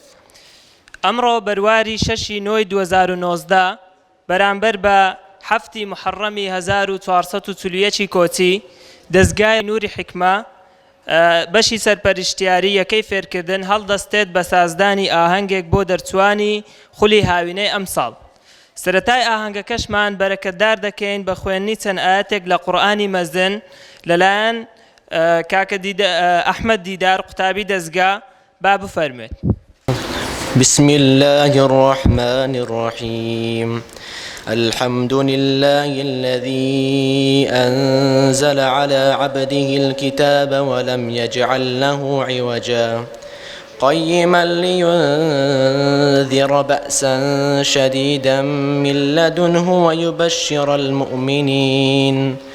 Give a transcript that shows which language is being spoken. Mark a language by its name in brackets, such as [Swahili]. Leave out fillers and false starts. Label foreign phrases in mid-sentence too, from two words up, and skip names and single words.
[Central Kurdish] ئەمڕۆ بەرواری 6/9/2019 بەرامبەر بە 7 محەڕەمی 1441 کۆچی دەستگای نووری حکمە بەشی سەرپەرشتیاری یەکەی فێرکردن هەڵدەستێت بە سازدانی ئاهەنگێک بۆ دەرچوانی خولی هاوینەی ئەمساڵ. سەرەتای ئاهەنگەکەشمان بەرەکەتدار دەکەین بە خوێندنی چەند ئاەتێک لە قورئانی مەزن لەلایەن کاکە ئەحمەد دیدار قوتابی دەستگا با بفەرمێت. [Arabic] بسم الله الرحمن الرحيم. الحمد لله الذي أنزل على عبده الكتاب ولم يجعل له عوجا قيما لينذر بأسا شديدا من لدنه ويبشر المؤمنين